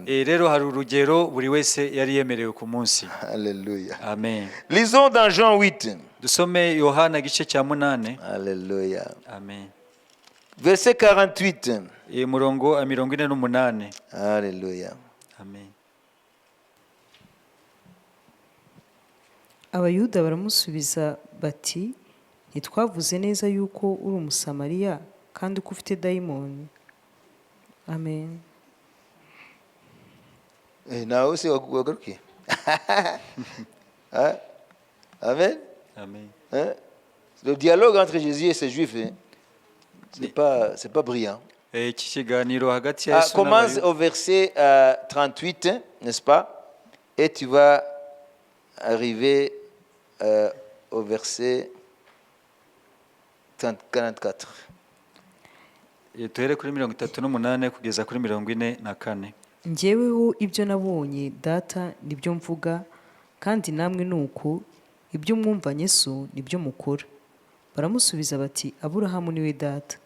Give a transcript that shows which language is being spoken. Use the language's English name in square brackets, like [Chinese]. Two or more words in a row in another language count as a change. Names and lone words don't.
[Kinyarwanda] Rero hari urugero buri wese yari yemerewe ku munsi. Alléluia. Amen. [French] Lisons dans Jean 8. [Kinyarwanda] Dusome Yohana gice cya 8. Alléluia. Amen. [French] Verset 48. [Kinyarwanda] Murongo 48. Alléluia. Amen. Abayuda baramusubiza bati, ntitwavuze neza yuko uri umusamariya kandi ko ufite dayimoni? Amen. Nawe se wagarukiye? Amen. Amen. [French] Le dialogue entre Jésus et ses Juifs, c'est pas brillant. Commence au verset 38, n'est-ce pas? Et tu vas arriver au verset 44. [Kinyarwanda] Tuhere kuri 38 kugeza kuri 44. Njyeweho ibyo nabonye data nibyo mvuga, kandi namwe nuko ibyo mwumvanye so nibyo mukora. Baramusubiza bati, Aburahamu niwe data.